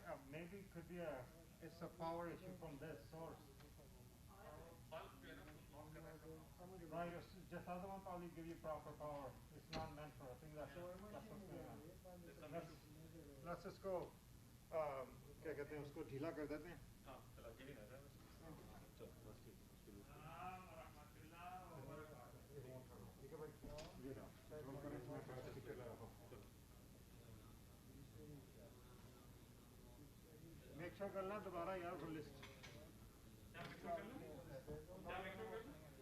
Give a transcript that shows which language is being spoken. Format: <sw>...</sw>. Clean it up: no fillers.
<en>maybe it could be it's a power issue from this source. Right, just other one probably give you proper power. It's not meant for. I think that's what's going on. Let's just go.</en> <hi>क्या कहते हैं उसको ढीला कर देते हैं. हाँ, चला ये भी ना रहा है. चल, बस ठीक. ठीक है भाई. ये रहा. रोल करें इसमें थोड़ा सा टिकट लगा. चलो. Make sure करना दोबारा यार वो लिस्ट. क्या make sure करना? क्या make sure करना?</hi>